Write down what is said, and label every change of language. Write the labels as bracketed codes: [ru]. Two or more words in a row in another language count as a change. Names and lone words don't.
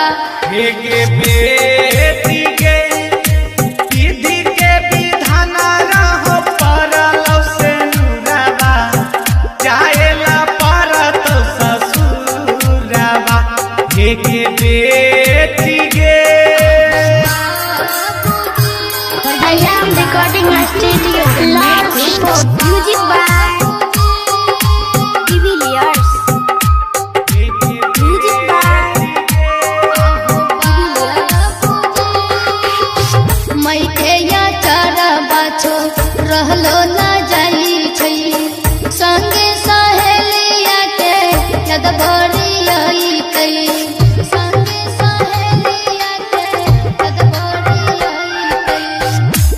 [mai] हे बेटी के विधि के विधान रहो परलो से नुरबा चाहेला परतो ससुरबा। हे बेटी के [en] I am recording studio music by Villiers music by [mai] मैया चारा बाछो रहलो ना जाई छै संगे सहेलिया के याद भरी आई कई। संगे सहेलिया के याद भरी आई कई।